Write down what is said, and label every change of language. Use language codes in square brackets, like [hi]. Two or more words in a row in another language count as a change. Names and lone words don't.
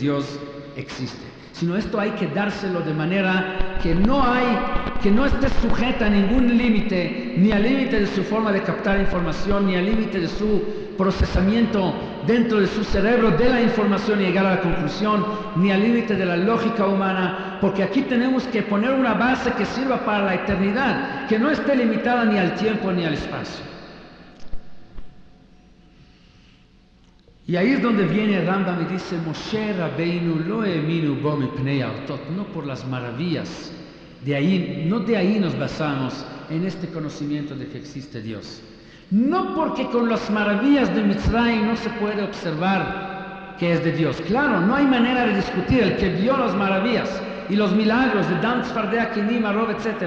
[es] Dios existe, sino esto hay que dárselo de manera que no esté sujeta a ningún límite, ni al límite de su forma de captar información, ni al límite de su procesamiento dentro de su cerebro de la información y llegar a la conclusión, ni al límite de la lógica humana, porque aquí tenemos que poner una base que sirva para la eternidad, que no esté limitada ni al tiempo ni al espacio. Y ahí es donde viene Rambam y dice, [he] משה רבנו לא האמינו בו מפני האותות, [es] no por las maravillas, no de ahí nos basamos en este conocimiento de que existe Dios. No porque con las maravillas de Mitzrayim no se puede observar que es de Dios. Claro, no hay manera de discutir el que vio las maravillas y los milagros de [he] דם צפרדע כינים ערוב, [es] etc.